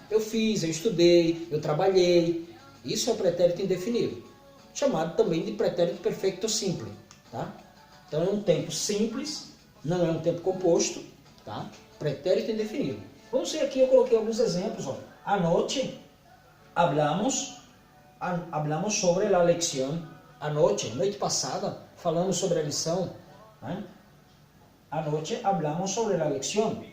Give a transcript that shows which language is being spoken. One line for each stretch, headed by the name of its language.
Portuguese: Eu fiz, eu estudei, eu trabalhei. Isso é o pretérito indefinido, chamado também de pretérito perfeito simples, tá? Então, é um tempo simples, não é um tempo composto, tá? Pretérito indefinido. Vamos ver aqui, eu coloquei alguns exemplos. Ó.
Spanish: Anoche hablamos sobre a lección.
Portuguese: Anoche, noite passada, falamos sobre a lição. Né?
Spanish: Anoche hablamos sobre a lección.